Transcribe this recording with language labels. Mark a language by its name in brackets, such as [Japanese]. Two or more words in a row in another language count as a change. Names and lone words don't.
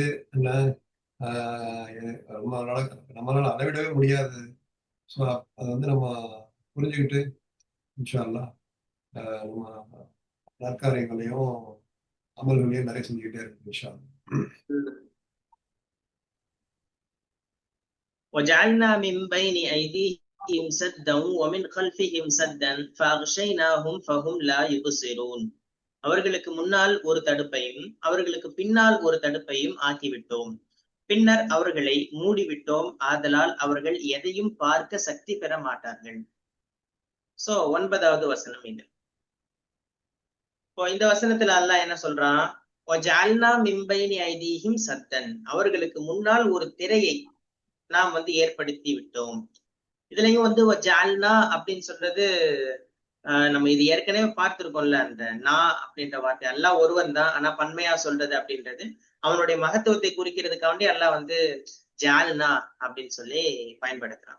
[Tamil] என்ன நம்மளால அளவிடவே முடியாது. ஸோ அதை வந்து நம்ம புரிஞ்சுக்கிட்டு [Arabic] إن شاء الله [Tamil] நம்ம நற்காரியங்களையும் அமல்களையும் நிறைய செஞ்சுக்கிட்டே இருக்கு [Arabic] إن شاء الله. وجعلنا من بين أيديهم سدا ومن خلفهم سدا فأغشيناهم فهم لا يبصرون. [Tamil] அவர்களுக்கு முன்னால் ஒரு தடுப்பையும் அவர்களுக்கு பின்னால் ஒரு தடுப்பையும் ஆக்கிவிட்டோம். பின்னர் அவர்களை மூடிவிட்டோம், ஆதலால் அவர்கள் எதையும் பார்க்க சக்தி பெற மாட்டார்கள். சோ 9வது வசனம் இது. இப்போ இந்த வசனத்துல அல்லாஹ் என்ன சொல்றான்? [Arabic] وَجَعَلْنَا مِنْ بَيْنِ أَيْدِيهِمْ سَدًّا, [Tamil] அவர்களுக்கு முன்னால் ஒரு திரையை நாம் வந்து ஏற்படுத்தி விட்டோம். இதுலயும் வந்து ஜால்னா அப்படின்னு சொல்றது நம்ம இது ஏற்கனவே பார்த்திருக்கோம்ல. அந்த நா அப்படின்ற வார்த்தை அல்லாஹ் ஒருவன் தான், ஆனா பன்மையா சொல்றது அப்படின்றது அவனுடைய மகத்துவத்தை குறிக்கிறதுக்காண்டி அல்லாஹ் வந்து ஜால்னா அப்படின்னு சொல்லி பயன்படுத்துறான்.